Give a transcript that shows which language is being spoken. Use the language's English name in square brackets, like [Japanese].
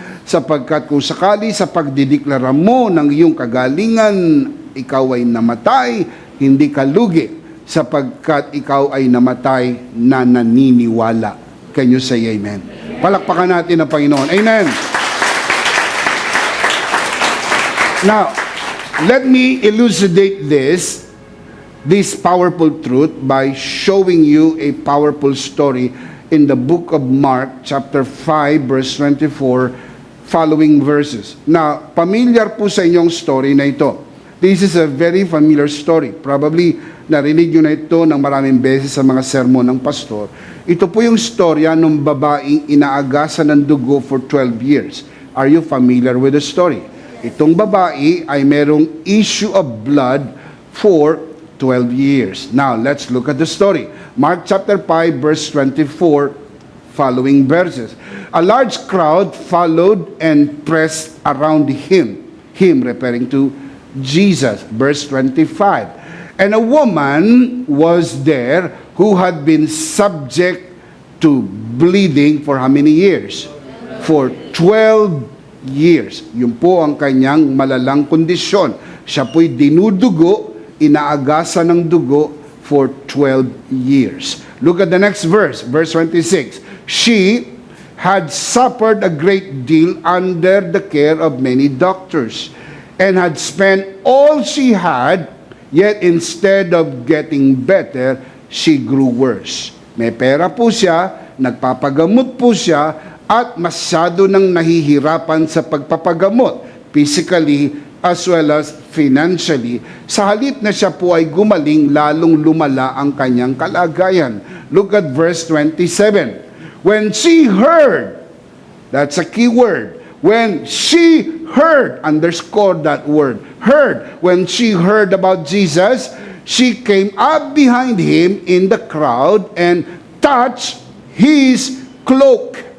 [Filipino] Sapagkat kung sakali sa pagdideklara mo ng iyong kagalingan, ikaw ay namatay, hindi ka lugi, sapagkat ikaw ay namatay na naniniwala. [English] Can you say amen? [Filipino] Palakpakan natin ang Panginoon. Amen. [English] Now, let me elucidate this powerful truth by showing you a powerful story in the book of Mark, chapter 5, verse 24, following verses. Now, familiar [Filipino] po sa inyong [English] story na ito. This is a very familiar story. [Filipino] Probably, narinig nyo na ito ng maraming beses sa mga sermon ng pastor. Ito po yung storya ng babaeng inaagasan ng dugo for 12 years. [English] Are you familiar with the story? [Filipino] Itong babae ay merong [English] issue of blood for 12 years. Now, let's look at the story. Mark chapter 5, verse 24, following verses. A large crowd followed and pressed around him referring to Jesus. Verse 25. And a woman was there who had been subject to bleeding for how many years? For 12 years. [Filipino] Yun po ang kanyang malalang kondisyon. Siya po'y dinudugo, inaagasan ng dugo for [English] 12 years. Look at the next verse, verse 26. She had suffered a great deal under the care of many doctors and had spent all she had, yet instead of getting better, she grew worse. [Filipino] May pera po siya, nagpapagamot po siya, at masyado nang nahihirapan sa pagpapagamot, [English] physically as well as financially. [Filipino] Sa halip na siya po ay gumaling, lalong lumala ang kanyang kalagayan. [English] Look at verse 27. When she heard, that's a key word. When she heard, underscore that word, heard. When she heard about Jesus, she came up behind him in the crowd and touched his cloak.